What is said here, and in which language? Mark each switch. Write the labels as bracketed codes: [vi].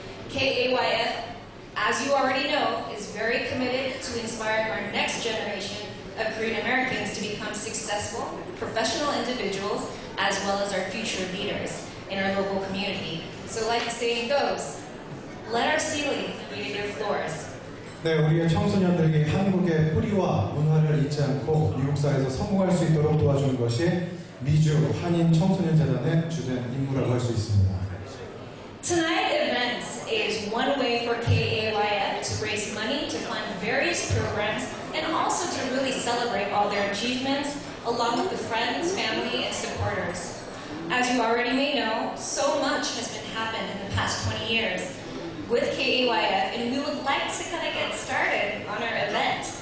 [en] KAYF, as you already know, is very committed to inspiring our next generation of Korean Americans to become successful, professional individuals, as well as our future leaders in our local community. So like the saying goes, let our ceiling be your floors. [ko] 네, 우리의 청소년들에게 한국의 뿌리와 문화를 잊지 않고 미국사회에서 성공할 수 있도록 도와주는 것이 미주 한인 청소년 재단의 주된 임무라고 할 수 있습니다. [en] Tonight's event is one way for KAYF to raise money to fund various programs and also to really celebrate all their achievements along with the friends, family, and supporters. As you already may know, so much has been happened in the past 20 years with KAYF, and we would like to kind of get started on our event.